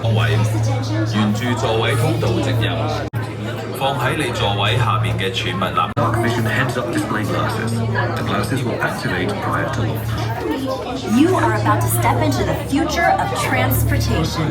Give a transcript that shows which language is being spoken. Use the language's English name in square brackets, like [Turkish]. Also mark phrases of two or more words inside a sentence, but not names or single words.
[Cantonese] 沿住座位通道直入，放喺你座位下面嘅儲物籃。 [English] Vision heads-up display glasses. The glasses will activate prior to launch. You are about to step into the future of transportation.